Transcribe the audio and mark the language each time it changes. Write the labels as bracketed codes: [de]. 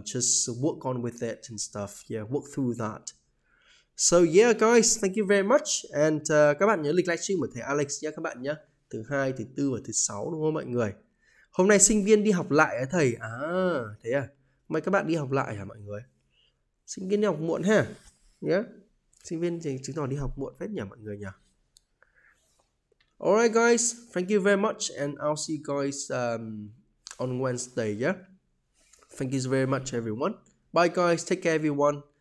[en] Just work on with it and stuff. Yeah, work through that. So yeah, guys, thank you very much. [vi] And các bạn nhớ lịch livestream của thầy Alex nhé các bạn nhé. Thứ 2, thứ 4 và thứ 6, đúng không mọi người? Hôm nay sinh viên đi học lại hả thầy? Thế à? Mấy các bạn đi học lại hả mọi người? Sinh viên đi học muộn ha? Yeah. Sinh viên thì chứng tỏ đi học muộn phết nhỉ mọi người nhỉ? [en] Alright guys, thank you very much and I'll see you guys on Wednesday, yeah? Thank you very much everyone. Bye guys, take care everyone.